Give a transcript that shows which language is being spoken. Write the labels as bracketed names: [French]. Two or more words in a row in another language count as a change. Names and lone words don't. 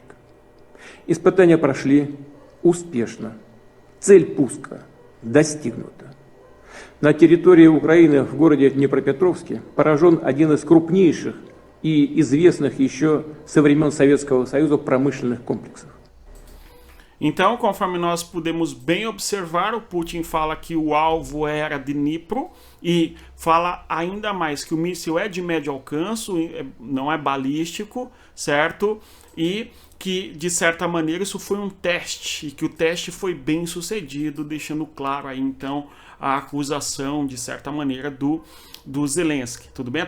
[Russian] Испытания прошли успешно. Цель пуска достигнута. На территории Украины в городе Днепропетровске поражен один из крупнейших и известных еще со времен Советского Союза промышленных комплексов. [Portuguese] Então, conforme nós podemos bem observar, o Putin fala que o alvo era Dnipro e fala ainda mais que o míssil é de médio alcance, não é balístico, certo? E que, de certa maneira, isso foi um teste e que o teste foi bem sucedido, deixando claro aí, então, a acusação, de certa maneira, do Zelensky, tudo bem?